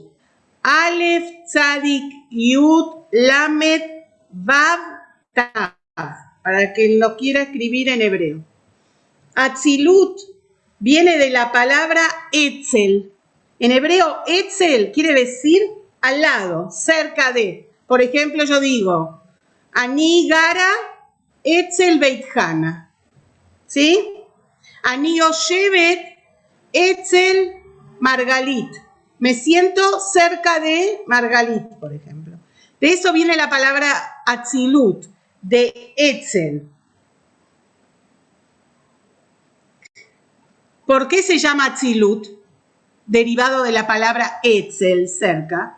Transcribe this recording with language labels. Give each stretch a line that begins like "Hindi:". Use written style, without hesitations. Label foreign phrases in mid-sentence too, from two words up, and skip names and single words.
Hebrew: אלף, צדיק, יוד, למד, וו, תו.
Spanish: Para quien lo quiera escribir en hebreo. Atzilut viene de la palabra Etzel. En hebreo, Etzel quiere decir al lado, cerca de. Por ejemplo, yo digo,
Hebrew: אני גרה אצל בית חנה.
Spanish: ¿Sí?
Hebrew: אני יושבת אצל מרגלית.
Spanish: Me siento cerca de Margalit, por ejemplo. De eso viene la palabra Atzilut, de Etzel. ¿Por qué se llama Atzilut? Derivado de la palabra Etzel, cerca.